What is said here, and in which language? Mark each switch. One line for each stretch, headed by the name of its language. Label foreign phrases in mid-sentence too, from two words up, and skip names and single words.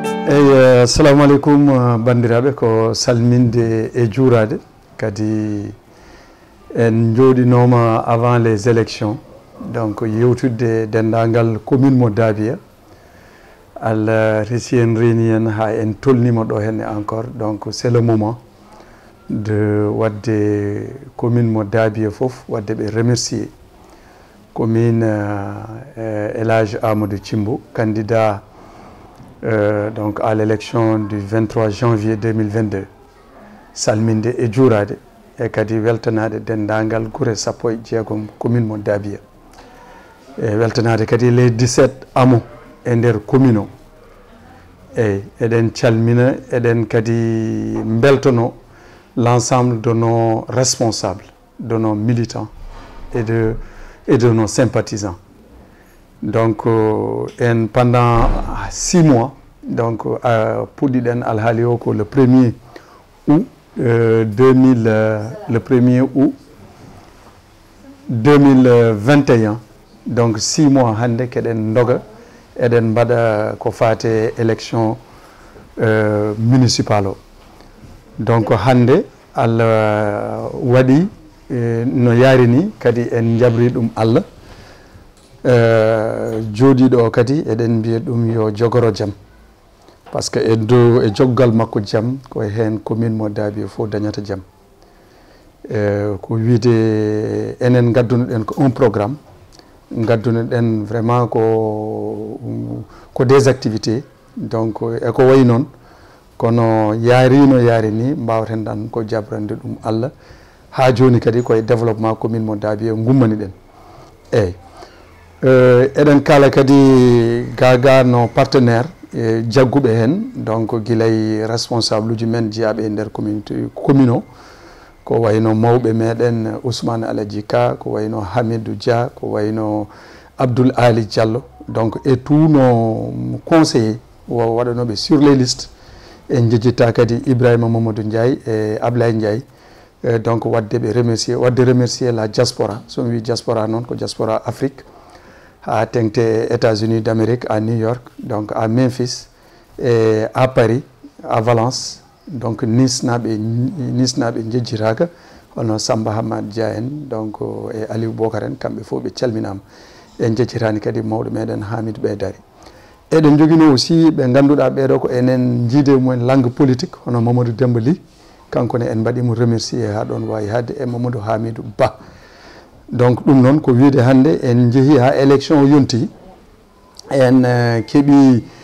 Fula: assalamu alaikum bandiraɓe ko salminde e juurade kadi en jooɗinoma
French: avant les élections donc
Fula: yewtudde dendagal commune mo Dabia Allah resi en reeni en ha en tolnima ɗo henne
French: encore donc c'est le moment de
Fula: wadde commune mo Dabia foof wadde ɓe
French: remercier commune El Hadj Amadou Thimbo candidat donc à l'élection du 23 janvier
Fula: 2022 salminde e juurade e kadi weltanade dendagal guure sappo e jeegom commune mo Dabia e weltanade kadi
French: les 17 hameaux
Fula: e nder commune o eɗen calmina eɗen kadi beltono
French: l'ensemble de nos responsables de nos militants et de nos sympathisants. Donc en pendant 6 mois donc
Fula: puɗɗiɗen alhaali o ko
French: le 1er août 2021 donc 6 mois
Fula: hande keɗen doga eɗen mbaɗa ko fate
French: élection municipal
Fula: o donc hande Allah waɗi no yaari ni kadi en jabri ɗum Allah jooɗiɗo o kadi eɗen mbiya ɗum yo jogoro jaam
French: par ce que
Fula: e dow e joggal makko jaam ko hen commune mo Dabia fof dañata jaam ko wiide enen gaddunoɗen ko
French: un programme
Fula: gaddunoɗen vraiment ko
French: des activités donc
Fula: eko wayi noon kono yaarino yaari ni mbawten ɗan ko jabrande ɗum Allah ha joni kadi koye
French: développement commune
Fula: mo Dabia gummani ɗen eyyi eɗen kala kadi gaga no partenaire jagguɓe hen donc guilay responsable uji men jeeyaɓe e nder commune o ko wayno mawɓe meɗen Ousmane Aladji Ka ko wayno Hamidou Dia ko wayno Abdoul Ali Diallo
French: donc et tous nos conseillers
Fula: waɗanoɓe
French: sur les listes
Fula: en jejjita kadi Ibrahima Mamadou Ndiaye e Ablaye Ndiaye donc wadde
French: remercier la diaspora
Fula: somi wi diaspora noon ko diaspora
French: Afrique à tengte États-Unis d'Amérique, à New York, donc à Memphis, et à Paris, à Valence, donc Nice
Fula: naɓe jejjiraga hono Samba Hamad Dia en donc e Aliou Bokar en kamɓe fof ɓe calminama en jejjirani kadi mawɗo meɗen Hamidou Ɓeydari eɗen joguino aussi ɓe ganduɗa ɓeɗo ko enen jiide mumen
French: langue politique
Fula: hono Mamadou Demba Ly kankone en mbaɗimo remercier ha ɗon wawi hadde e Mamadou Hamidou Ba donc ɗum noon ko wiide hande en jeehi ha élection yonti en keeɓi